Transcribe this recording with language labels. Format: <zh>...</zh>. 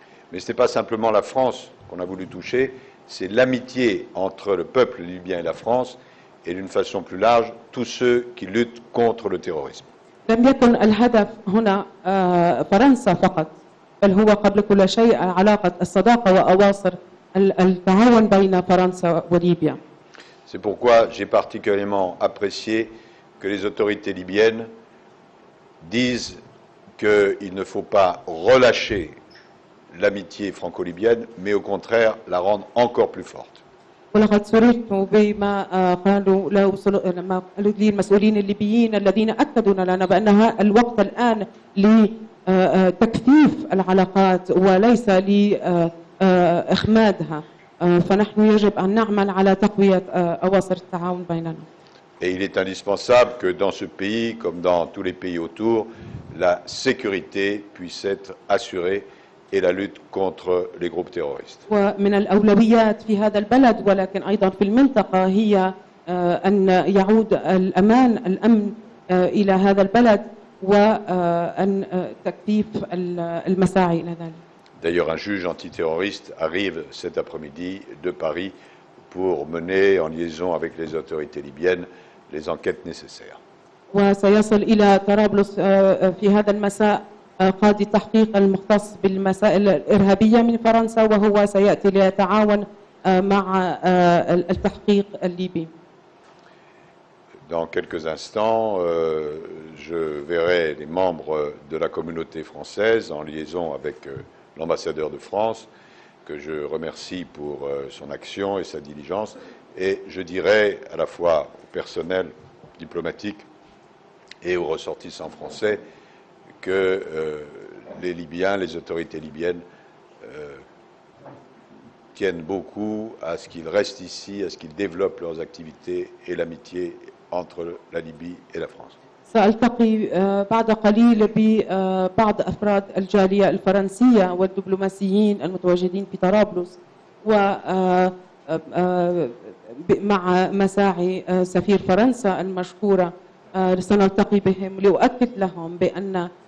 <fr>Mais ce n'est pas simplement la France qu'on a voulu toucher, c'est l'amitié entre le peuple libyen et la France et d'une façon plus large, tous ceux qui luttent contre le terrorisme.</fr> <ar>لم يكن الهدف هنا فرنسا فقط بل هو قبل كل شيء علاقة الصداقة وأواصر التعاون بين فرنسا وليبيا.</ar> <fr>C'est pourquoi j'ai particulièrement apprécié que les autorités libyennes disent qu'il ne faut pas relâcher l'amitié franco-libyenne, mais au contraire la rendre encore plus forte.</fr> <ar>ولقد سررت بما قالوا لما قالوا لي المسؤولين الليبيين الذين أكدوا لنا بأن الوقت الآن لتكثيف العلاقات وليس لإخمادها فنحن يجب أن نعمل على تقوية أواصر التعاون بيننا.</ar> <fr>Et il est indispensable que dans ce pays, comme dans tous les pays autour, la sécurité puisse être assurée et la lutte contre les groupes terroristes.</fr> <ar>ومن الأولويات في هذا البلد ولكن أيضا في المنطقة هي أن يعود الأمن إلى هذا البلد وأن تكثيف المساعي إلى ذلك.</ar> <fr>D'ailleurs, un juge antiterroriste arrive cet après-midi de Paris pour mener, en liaison avec les autorités libyennes, les enquêtes nécessaires.</fr> <ar>وسيصل إلى طرابلس في هذا المساء قاضي التحقيق المختص بالمسائل الإرهابية من فرنسا وهو سيأتي ليتعاون مع التحقيق الليبي.</ar> <fr>Dans quelques instants, je verrai les membres de la communauté française en liaison avec l'ambassadeur de France, que je remercie pour son action et sa diligence, et je dirai à la fois au personnel diplomatique et aux ressortissants français que les Libyens, les autorités libyennes tiennent beaucoup à ce qu'ils restent ici, à ce qu'ils développent leurs activités et l'amitié entre la Libye et la France.</fr> <ar>سألتقي بعد قليل ببعض أفراد الجالية الفرنسية والدبلوماسيين المتواجدين في طرابلس ومع مساعي سفير فرنسا المشكورة سنلتقي بهم لأؤكد لهم بأن</ar>